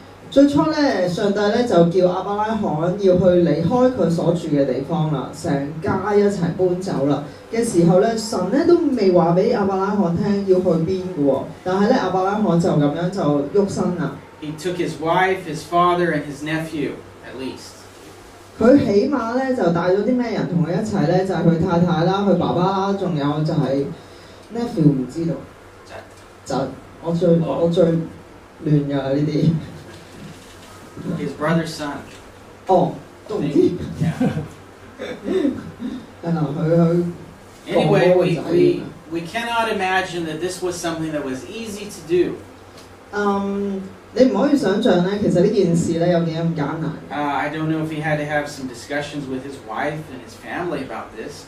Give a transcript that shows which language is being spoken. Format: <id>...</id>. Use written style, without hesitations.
<yue>最初咧，上帝咧就叫亞伯拉罕要去離開佢所住嘅地方啦，成家一齊搬走啦嘅時候咧，神咧都未話俾亞伯拉罕聽要去邊嘅喎，但係咧亞伯拉罕就咁樣就喐身啦。</yue> <en>He took his wife, his father, and his nephew, at least.</en> <yue>佢起碼咧就帶咗啲咩人同佢一齊咧？就係佢太太啦、佢爸爸啦，仲有就係 nephew 唔知道。就我最亂㗎呢啲。</yue> <en>His brother's son.</en> <yue>哦，都唔知。係啦，佢。</yue> <en>Anyway, we cannot imagine that this was something that was easy to do.</en> <yue>你唔可以想像咧，其實呢件事咧有幾咁艱難。</yue> <en>I don't know if he had to have some discussions with his wife and his family about this.</en>